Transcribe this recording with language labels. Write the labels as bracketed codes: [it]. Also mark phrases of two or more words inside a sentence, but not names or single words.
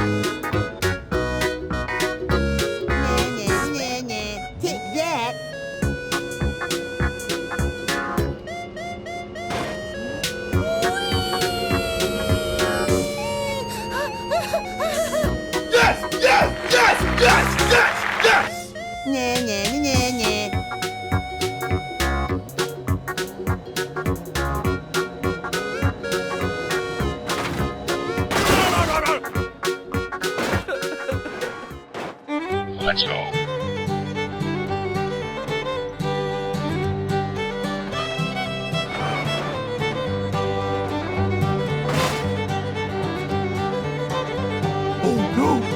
[en] Take that. Yes, yes, yes, yes, yes, yes! Nah, nah, nah, nah. Let's go. Oh no!